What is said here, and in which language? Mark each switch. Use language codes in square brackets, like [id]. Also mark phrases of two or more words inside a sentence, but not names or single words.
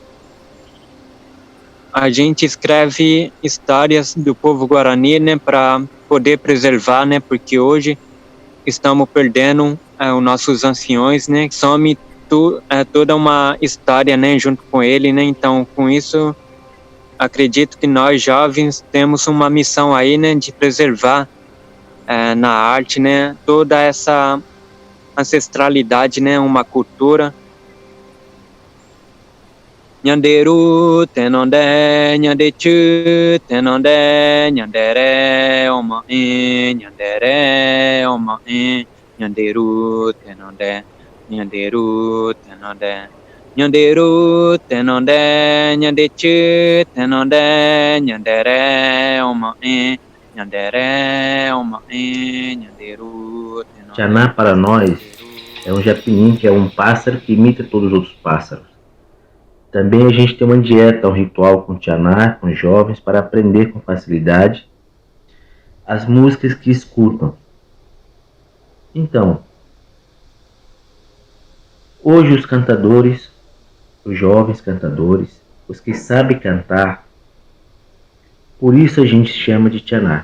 [pt] A gente escreve histórias do povo Guarani, né, para poder preservar, né, porque hoje estamos perdendo os nossos anciões, né, some toda uma história, né, junto com ele, né, então com isso acredito que nós jovens temos uma missão aí, né, de preservar na arte, né, toda essa ancestralidade, né, uma cultura. [gn] Nhanderu, tenonde, nhandechu, tenonde, nhandere, oma nhandere, oma nhanderu, tenonde, nhanderu, tenonde, nhanderu, tenonde, nhandechu, tenonde, nhandere, oma nhandere, oma nhanderu, tenonde. [pt] Tchaná para nós é um japinim, que é um pássaro que imita todos os outros pássaros. Também a gente tem uma dieta, um ritual com Tchaná, com jovens, para aprender com facilidade as músicas que escutam. Então, hoje os cantadores, os jovens cantadores, os que sabem cantar, por isso a gente chama de Tchaná.